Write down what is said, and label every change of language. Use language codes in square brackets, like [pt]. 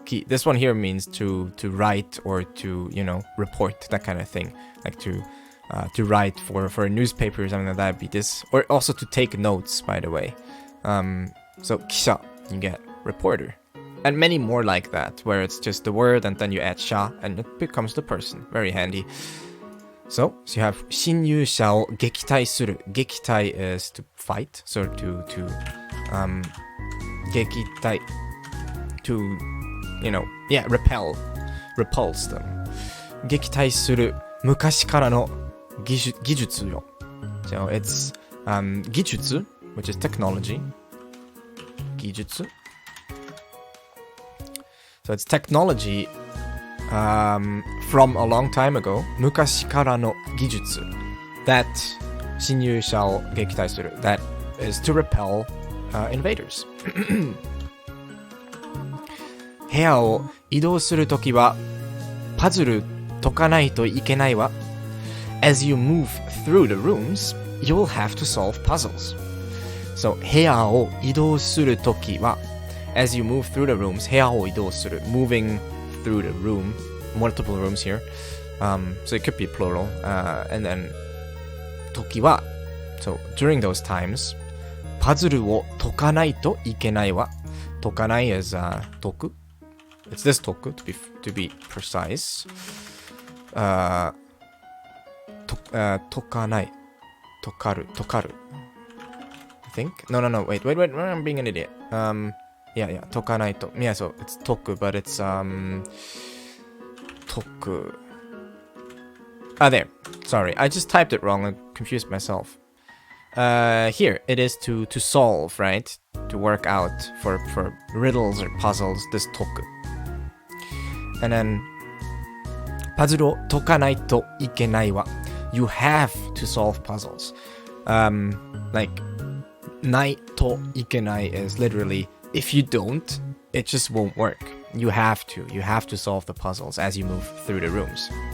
[en] This one here means to write or to, you know, report, that kind of thing. Like to write for a newspaper or something like that would be this. Or also to take notes, by the way. So, kisha, you get reporter. And many more like that, where it's just the word and then you add sha and it becomes the person. Very handy. So you have [ja] 侵入者を撃退する. [en] 撃退 is to fight, so to 撃退 to, you know, yeah, repulse them. [ja] 撃退する昔からの技術よ. [en] So it's 技術, which is technology. [ja] 技術. [en] So it's technology from a long time ago. [ja] 昔からの技術 [en] that [ja] 侵入者を撃退する [en] that is to repel invaders. [ja] 部屋を移動するときはパズル解かないといけないわ. [en] As you move through the rooms, you'll have to solve puzzles. So [ja] 部屋を移動するときは [en] As you move through the rooms, [ja] 部屋を移動する [en] moving through the room, multiple rooms here. So it could be plural. And then [ja] 時は [en] so during those times, [ja] パズルを解かないといけないわ. [en] 解かない is 解く. It's this 解く to be precise. [ja] 解かない 解かる [en] I think? No, wait, I'm being an idiot. Yeah, [ja] 解かないと. [en] Yeah, so it's 解く, but it's, 解く. There. Sorry, I just typed it wrong and confused myself. Here, it is to solve, right? To work out for riddles or puzzles, this 解く. And then, [ja] パズルを解かないといけないわ. [en] You have to solve puzzles. Like, [ja] ないといけない [en] is literally if you don't, it just won't work. You have to solve the puzzles as you move through the rooms.